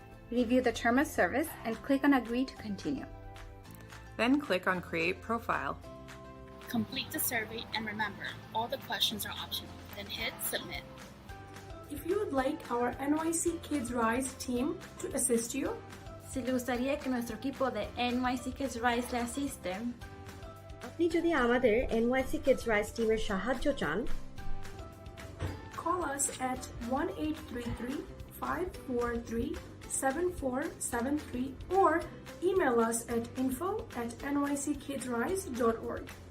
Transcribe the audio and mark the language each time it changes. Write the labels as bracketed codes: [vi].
[en] Review the term of service and click on Agree to continue. Then click on Create Profile. Complete the survey and remember, all the questions are optional. Then hit Submit. If you would like our NYC Kids Rise team to assist you, [es] si le gustaría que nuestro equipo de NYC Kids Rise le asisten, [bn] আপনি যদি আমাদের NYC Kids Rise teamer সাহায্য চান, [en] call us at 1-833-543-7473 or email us at info@nyckidsrise.org.